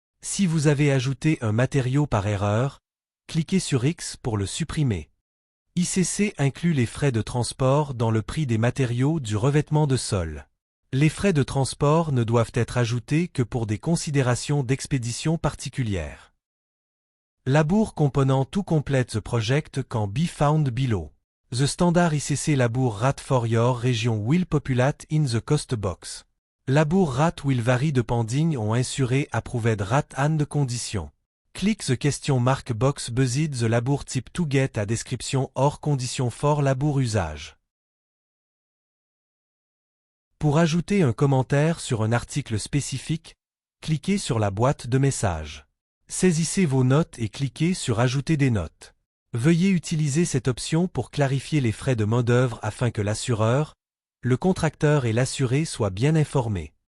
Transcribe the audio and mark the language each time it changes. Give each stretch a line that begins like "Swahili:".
French: Si vous avez ajouté un matériau par erreur, cliquez sur X pour le supprimer. ICC inclut les frais de transport dans le prix des matériaux du revêtement de sol. Les frais de transport ne doivent être ajoutés que pour des considérations d'expédition particulières.
English: Labour component to complete the project can be found below. The standard ICC labour rate for your region will populate in the cost box. Labour rate will vary depending on insuré approved rate and condition. Click the question mark box beside the labour type to get a description or condition for labour usage.
French: Pour ajouter un commentaire sur un article spécifique, cliquez sur la boîte de messages. Saisissez vos notes et cliquez sur Ajouter des notes. Veuillez utiliser cette option pour clarifier les frais de main-d'œuvre afin que l'assureur, le contracteur et l'assuré soient bien informés.